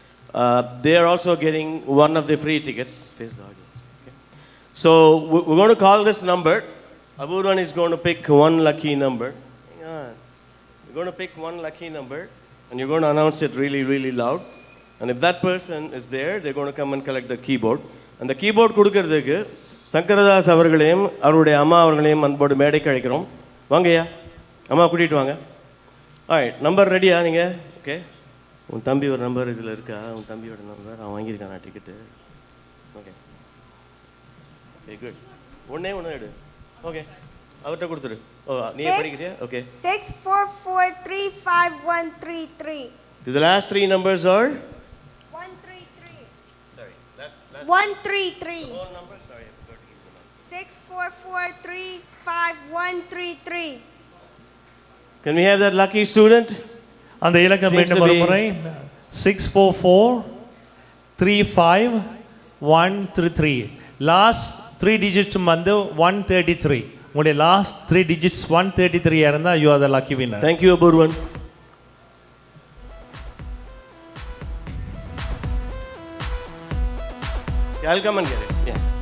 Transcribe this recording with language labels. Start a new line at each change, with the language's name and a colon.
English: They are also getting one of the free tickets. Face the audience. Okay. So we're going to call this number. Aburvan is going to pick one lucky number. Hang on. You're going to pick one lucky number, and you're going to announce it really, really loud. And if that person is there, they're going to come and collect the keyboard. And the keyboard
Tamil: கொடுக்கிறதுக்கு சங்கரதாஸ் அவர்களையும் அவருடைய அம்மா அவர்களையும் அன்போடு மேடைக்கு அழைக்கிறோம். வாங்கய்யா, அம்மா கூட்டிகிட்டு வாங்க. ஆல்ரைட், நம்பர் ரெடியா நீங்கள்? ஓகே, உன் தம்பி ஒரு நம்பர் இதில் இருக்கா? உன் தம்பியோட நம்பர் அவன் வாங்கியிருக்கானா டிக்கெட்டு? Okay okay, good. ஒன்றே ஒன்று எடு. ஓகே, அவர்கிட்ட கொடுத்துரு. ஓ, நீ படிக்கிறியா? Okay.
English: 644351133. The last three numbers are 133. Sorry, last 133. whole number. Sorry, I forgot to give you the number. 644351133. Can we have that lucky student?
Tamil: அந்த இலக்கம் மீண்டும் ஒரு முறை 644351133.
English: last 3 digits
Tamil: வந்து
English: 133.
Tamil: உங்களுடைய
English: last 3 digits 133
Tamil: இருந்தா
English: you are the lucky winner. Thank you, Aburvan. I'll come and get it. Yeah.